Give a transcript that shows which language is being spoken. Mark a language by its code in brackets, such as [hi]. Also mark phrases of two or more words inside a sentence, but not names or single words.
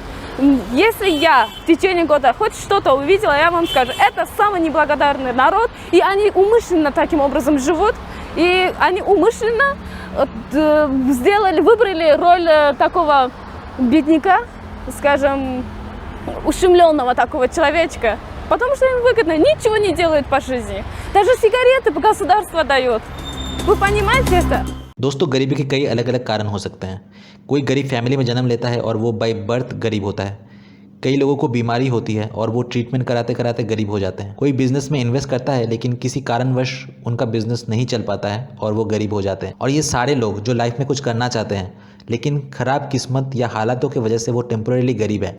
[ru] Если я в течение года хоть что-то увидела, я вам скажу, это самый неблагодарный народ, и они умышленно таким образом живут, и они умышленно выбрали роль такого бедняка, скажем, ущемленного такого человечка, потому что им выгодно, ничего не делают по жизни. Даже сигареты государство дает. Вы понимаете это? [hi] दोस्तों, गरीबी के कई अलग अलग कारण हो सकते हैं। कोई गरीब फैमिली में जन्म लेता है और वो [en] by birth [hi] गरीब होता है। कई लोगों को बीमारी होती है और वो ट्रीटमेंट कराते कराते गरीब हो जाते हैं। कोई बिजनेस में इन्वेस्ट करता है लेकिन किसी कारणवश उनका बिजनेस नहीं चल पाता है और वो गरीब हो जाते हैं। और ये सारे लोग जो लाइफ में कुछ करना चाहते हैं लेकिन ख़राब किस्मत या हालातों की वजह से वो टेम्पोरेरी गरीब है।